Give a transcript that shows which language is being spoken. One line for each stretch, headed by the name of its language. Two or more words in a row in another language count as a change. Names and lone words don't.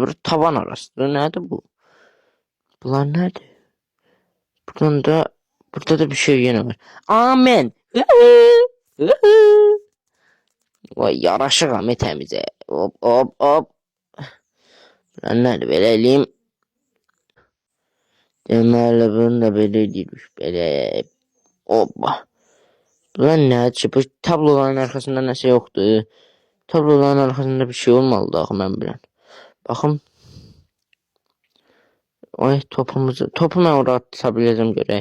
Turkish: Bura tavan arası. Nedir bu? Bunlar nedir? Burada da bir şey yine var. Amen. Vay yaraşık Ahmet temize. Hop. Bunlar nedir? Böyle eleyim.
Azerbaijani: Deməli bunu da belə edirik. Belə. Hoppa. Bunlar nədir? Bu tabloların arkasında nəsə yoxdur. Tabloların arkasında bir şey olmalıdır axı mən bilən. Baxım. Ay topu mən oraya ata biləcəm görək.